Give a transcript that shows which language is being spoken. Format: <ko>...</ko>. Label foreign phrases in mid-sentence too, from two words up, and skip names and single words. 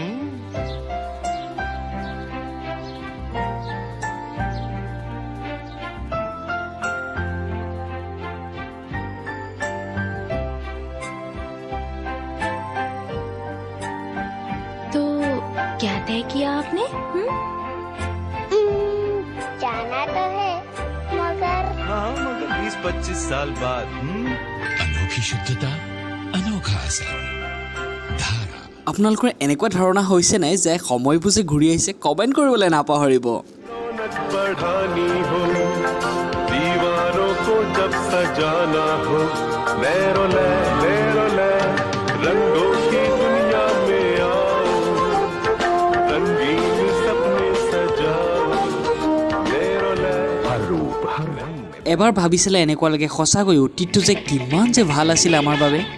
<hi>तो क्या तय किया आपने? जाना तो है मगर मगर 20-25 साल बाद अनोखी शुद्धता अनोखा असर धारा।</hi> <as>আপোনালোকৰ এনেকুৱা ধাৰণা হৈছে নাই যে সময়বোৰ যে ঘূৰি আহিছে? কমেণ্ট কৰিবলৈ নাপাহৰিব।</as> <hi>रौनक बढ़ानी हो दीवारों को जब सजाना हो लहरों लय रंगों की दुनिया में आओ रंगीन सपने सजाओ लहरों लय हर रूप हर रंग।</hi> <as>এবাৰ ভাবিছিলে এনেকুৱা লাগে সঁচাকৈ অতীতটো যে কিমান যে ভাল আছিল আমাৰ বাবে।</as>